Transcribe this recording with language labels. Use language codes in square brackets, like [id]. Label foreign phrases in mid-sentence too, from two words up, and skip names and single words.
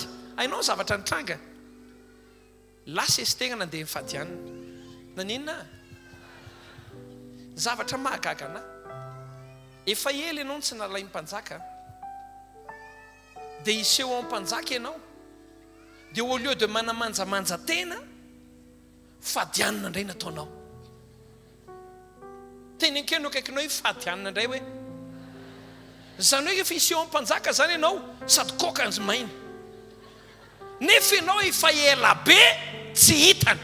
[mg] Ainao zavatra nitranga. Lasa Estera nandeha mifadianana. Naninona? Zavatra mahagaga anahy. Efa ela ianao tsy nalay mpanjaka, dia iseho amin'ny mpanjaka ianao, dia [fr] au lieu de [mg] manamanjamanja tena, fadianana indray nataonao. Teny ankeno akaikinao hoe fadianana indray hoe. Zany hoe rehefa iseho amin'ny mpanjaka zany ianao sady koka anzy maina. Nefa ianao efa ela be tsy hitany.